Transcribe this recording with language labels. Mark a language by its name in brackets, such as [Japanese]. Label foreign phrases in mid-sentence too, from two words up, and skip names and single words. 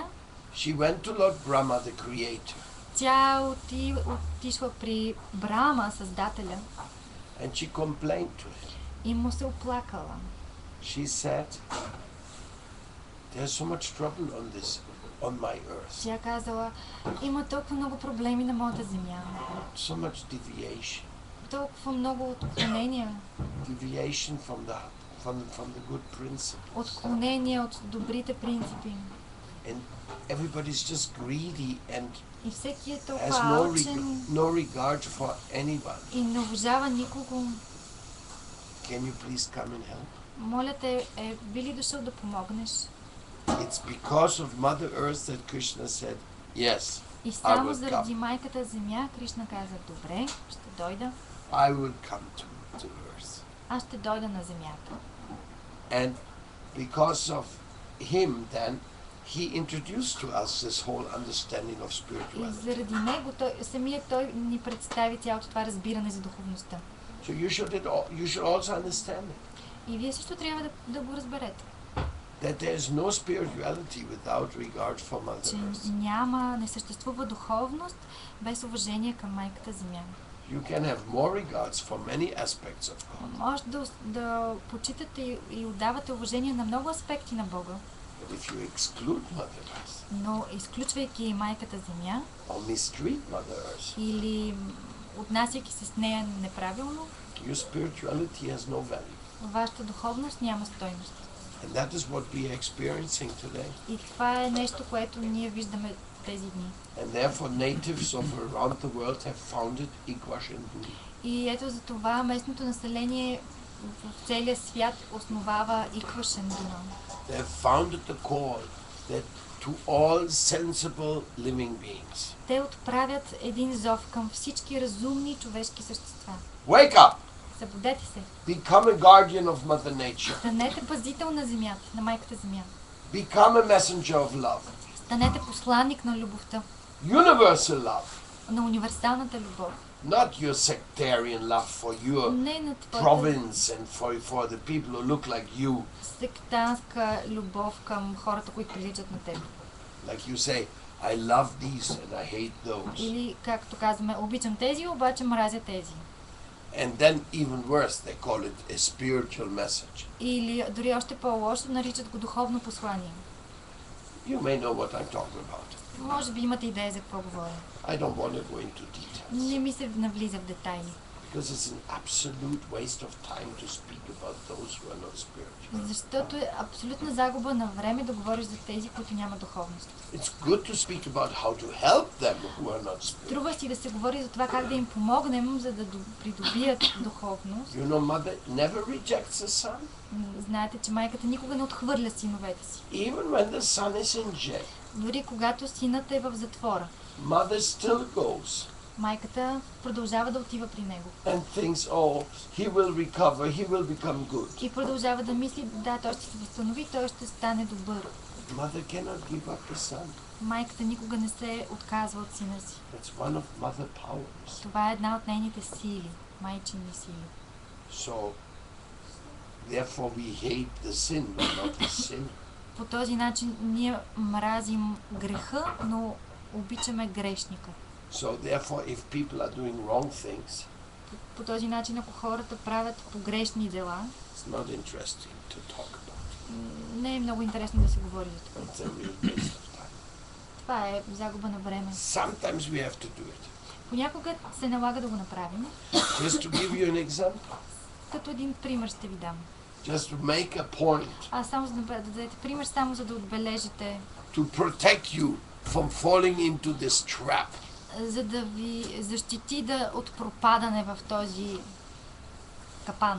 [English] she went to Lord Brahma, the creator, [Bulgarian] тя отишла при Брама, Създателя, [English] and she complained to him. [Bulgarian] и му се оплакала. [English] She said, there's so much trouble on this on my earth. [Bulgarian] Тя казала, има толкова много проблеми на моята земя. [English] So much deviation. [Bulgarian] Толкова много отклонения. [English] Deviation from the good principles. [Bulgarian] Отклонения от добрите принципи. [English] And everybody's just greedy and [Bulgarian] и всеки е [English] has [Bulgarian] толкова алчен [English] no regard for anyone. [Bulgarian] И не уважава никого. [English] Can you please come and help? [Bulgarian] Моля те, би ли дошъл да помогнеш? [English] It's because of Mother Earth that Krishna said, yes, [Bulgarian] и само заради майката земя Кришна каза, добре, ще дойда. [English] I will come to earth. [Bulgarian] Аз ще дойда на земята. [English] And because of him then, he introduced to us this whole understanding of spirituality. [Bulgarian] И заради него, самият той ни представи цялото това разбиране за духовността. [English] So you should also understand it. [Bulgarian] И вие също трябва да го разберете. [English] That there is no spirituality without regard for Mother Earth. [Bulgarian] Не съществува духовност без уважение към майката земя. [English] You can have more regards for many aspects of God. [Bulgarian] Може да почитате и отдавате уважение на много аспекти на Бога. [English] But if you exclude Mother Earth, [Bulgarian] но изключвайки майката земя, [English] or mistreat Mother Earth, [Bulgarian] или отнасяйки се с нея неправилно, [English] your spirituality has no value. [Bulgarian] Вашата духовност няма стойност. [English] And that is what we are experiencing today. [Bulgarian] И това е нещо, което ние виждаме тези дни. [English] And therefore natives of around the world have founded Igwashindu. [Bulgarian] И ето за това местното население в целия свят основава Иквашендуна. [English] They have founded the call that to all sensible living beings. [Bulgarian] Те отправят един зов към всички разумни човешки същества. [English] Wake up! [Bulgarian] Събудете се. [English] Become a guardian of Mother Nature. [Bulgarian] Станете пазител на земята, на майката земя. [English] Become a messenger of love. [Bulgarian] Станете посланник на любовта. [English] Universal love. [Bulgarian] На универсалната любов. [English] Not your sectarian love for your province and for the people who look like you. [Bulgarian] Сектантска любов към хората, които приличат на теб. [English] Like you say, I love these and I hate those. [Bulgarian] Или както казваме, обичам тези, обаче мразя тези. [English] And then even worse, they call it a spiritual message. [Bulgarian] Или дори още по-лошо, наричат го духовно послание. [English] You may know what I'm talking about. [Bulgarian] Може би имате идея за какво говоря. [English] I don't want to go into details. [Bulgarian] Не ми се навлиза в детайли. [English] Because it's an absolute waste of time to speak about those who are not spiritual. [Bulgarian] Защото е абсолютна загуба на време да говориш за тези, които нямат духовност. [English] It's good to speak about how to help them who are not spiritual. [Bulgarian] Струва си да се говори за това как да им помогнем, за да придобият духовност. [English] You know, mother never rejects the son. [Bulgarian] Знаете, че майката никога не отхвърля синовете си. [English] Even when the son is in jail. [Bulgarian] Дори когато синът е в затвора. [English] Mother still goes. [Bulgarian] Майката продължава да отива при него. [English] And thinks, oh, he will recover, he will become good. [Bulgarian] И продължава да мисли, да, той ще се възстанови, той ще стане добър. [English] Mother cannot give up the son. [Bulgarian] Майката никога не се отказва от сина си. [English] That's one of mother powers. [Bulgarian] Това е една от нейните сили, майчини сили. [English] So, therefore we hate the sin, but not the sin. [Bulgarian] По този начин ние мразим греха, но обичаме грешника. [English] So therefore, if people are doing wrong things, [Bulgarian] по този начин, ако хората правят погрешни дела, [English] it's not interesting to talk about. [Bulgarian] Не е много интересно да се говори за това. [English] It's a real waste of time. [Bulgarian] Това е загуба на време. [English] Sometimes we have to do it. [Bulgarian] Понякога се налага да го направим. [English] Just to give you an example. [Bulgarian] Като един пример ще ви дам. [English] Just to make a point. [Bulgarian] Само за да дадете пример, само за да отбележите. [English] To protect you from falling into this trap. [Bulgarian] За да ви защити от пропадане в този капан.